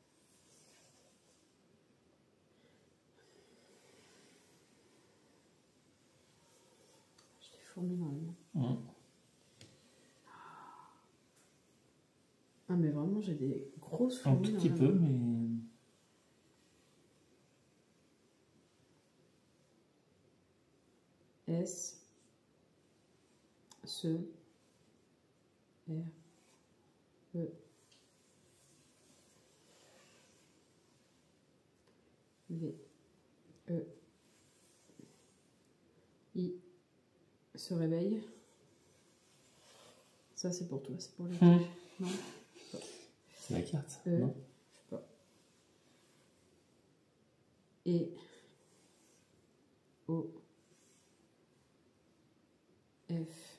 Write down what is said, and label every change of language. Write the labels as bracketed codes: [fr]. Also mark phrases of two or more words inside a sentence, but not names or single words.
[fr] J'ai des fourmis dans les mains. Ah, mais vraiment, j'ai des grosses fourmis. Un tout petit peu, mais. S. Se. R. E. V. E. I. Se réveille. Ça, c'est pour toi, c'est pour les Non. C'est la carte, non? Je sais pas. Et. O. F.